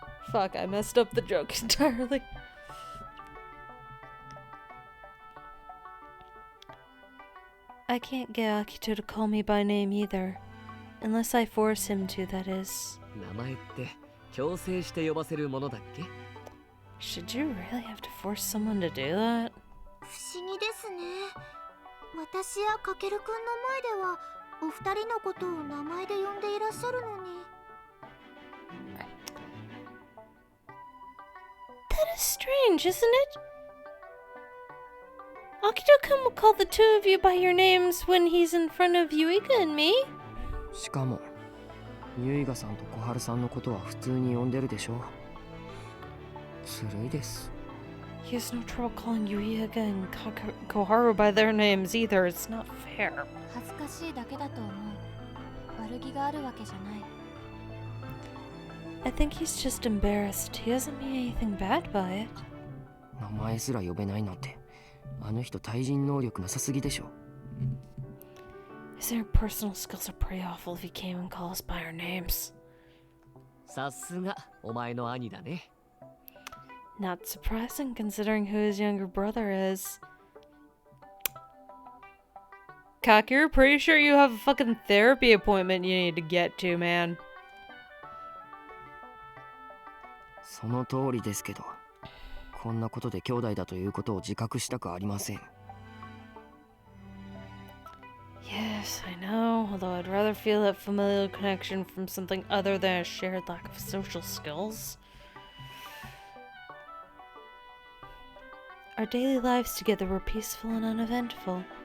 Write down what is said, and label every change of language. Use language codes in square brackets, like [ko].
[en] Fuck, I messed up the joke entirely. I can't get Akito to call me by name either. Unless I force him to, that is. [ja] 名前って強制して呼ばせるものだっけ？ [en] Should you really have to force someone to do that? [ja] 不思議ですね。私やかけるくんの前ではお二人のことを名前で呼んでいらっしゃるのに。 [en] That is strange, isn't it? Akito-kun will call the two of you by your names when he's in front of Yuiga and me. [ja] しかもユイガさんと小春さんのことは普通に呼んでるでしょう。ずるいです。 [en] He has no trouble calling Yuiga and Koharu by their names either. It's not fair. [ja] 恥ずかしいだけだと思う。悪気があるわけじゃない。 [en] I think he's just embarrassed. He doesn't mean anything bad by it. [ja] 名前すら呼べないなんて、あの人対人能力なさすぎでしょ。 [en] His interpersonal skills are pretty awful if he can't even call us by our names. [ja] さすがお前の兄だね。 [en] Not surprising considering who his younger brother is. Kakeru, pretty sure you have a fucking therapy appointment you need to get to, man. [ja] その通りですけど、こんなことで兄弟だということを自覚したくありません。 [en] Yes, I know, although I'd rather feel that familial connection from something other than a shared lack of social skills. Our daily lives together were peaceful and uneventful.